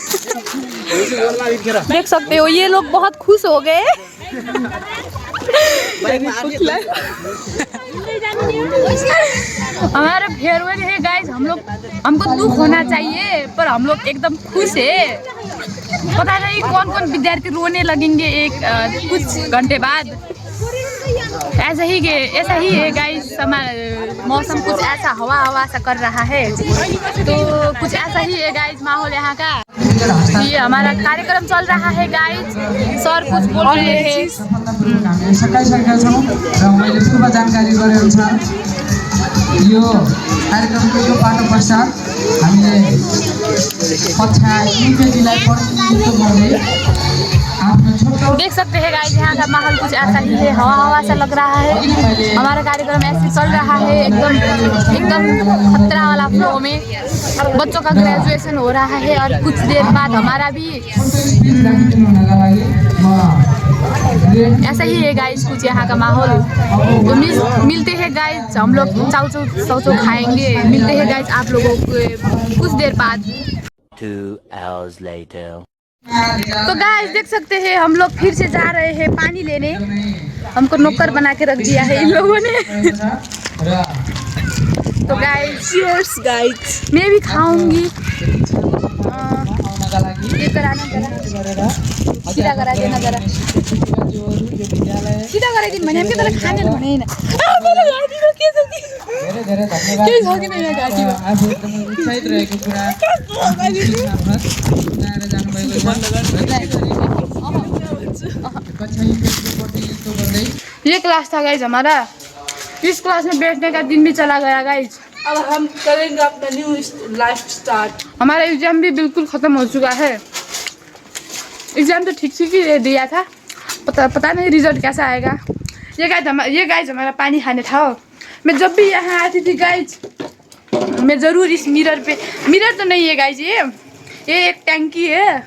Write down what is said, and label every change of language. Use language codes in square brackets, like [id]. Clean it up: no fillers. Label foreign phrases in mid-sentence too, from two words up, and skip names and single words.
[hi] देख सकते हो ये लोग बहुत खुश हो गए हमारा फेयरवेल है गाइस हमको दुख होना चाहिए पर हम लोग एकदम खुश है पता नहीं कौन कौन विद्यार्थी रोने लगेंगे कुछ घंटे बाद ऐसा ही है गाइस, मौसम कुछ ऐसा हवा सा कर रहा है, तो कुछ ऐसा ही है गाइस माहौल यहाँ का। ये हमारा कार्यक्रम चल रहा है गाइस, सर कुछ बोल रहे हैं। [ne] सकाइसकेका छौँ र मैले पूर्व जानकारी गरे अनुसार यो कार्यक्रमको यो पाटो पश्चात हामीले कक्षा युकेजीलाई प्रतिनिधित्व गर्दै आफ्नो छोटो [hi] देख सकते हैं गाइस, यहाँ का माहौल कुछ ऐसा ही है, हवा सा लग रहा है। हमारा कार्यक्रम ऐसे चल रहा है एकदम खतरा वाला फ्लो में। बच्चों का ग्रेजुएशन हो रहा है और कुछ देर बाद हमारा भी ऐसा ही है गाइस कुछ यहाँ का माहौल। तो मिलते हैं गाइस, हम लोग चाउचौ खाएंगे। मिलते हैं गाइस आप लोगों को कुछ देर बाद। [en] 2 hours later. [hi] तो गाइस देख सकते हैं हम लोग फिर से जा रहे हैं पानी लेने। हमको नौकर बना के रख दिया है इन लोगों ने। तो गाइस [en] cheers guys, [hi] मैं भी खाऊंगी। ये कराना जरा, सीधा करा देना जरा, [ne] सीधा कराइदिनु भने हामी तँलाई खाने भने हैन। मलाई घाँटीमा के छ कि धेरै धन्यवाद। के छ कि मेरो घाँटीमा आफू एकदम उत्साहित रहेको कुरा सुनाएर जानुभएको छ। [hi] ये क्लास था गाइस हमारा, इस क्लास में बैठने का दिन भी चला गया गाइस। अब हम करेंगे अपना [en] new life start. [hi] हमारा एग्जाम भी बिल्कुल ख़त्म हो चुका है। एग्जाम तो ठीक ही दिया था, पता नहीं रिजल्ट कैसा आएगा। ये गाइस हमारा पानी खाने था। मैं जब भी यहाँ आती थी गाइस, मैं ज़रूर इस मिरर तो नहीं है गाइस, ये एक टैंकी है।